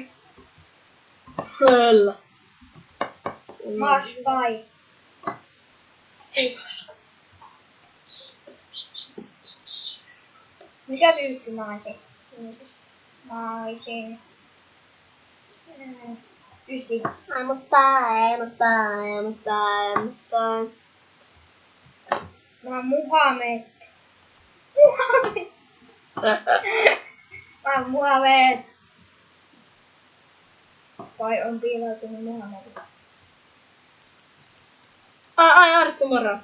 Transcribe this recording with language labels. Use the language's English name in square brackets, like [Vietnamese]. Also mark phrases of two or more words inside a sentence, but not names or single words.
[Finnish] Kyllä. Mä oon spy. Ei koska. Mikä tyyppi mä oon se? Mä oisin... 9. [English] I'm a spy. [Finnish] Mä oon Muhammed. Mä oon Muhammed. Vai on piiloutunut Muhammed? Ai Arttu moro.